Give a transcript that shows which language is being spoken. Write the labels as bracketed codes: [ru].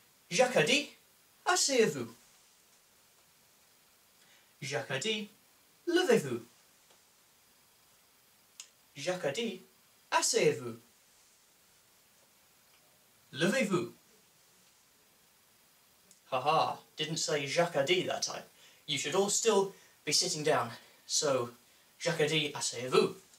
[fr] Jacques a dit, asseyez-vous. Jacques a dit, levez-vous. Jacques a dit, asseyez-vous. Levez-vous. [en] Haha, didn't say [fr] Jacques a dit [en] that time. You should all still be sitting down. [fr] So, Jacques, asseyez-vous.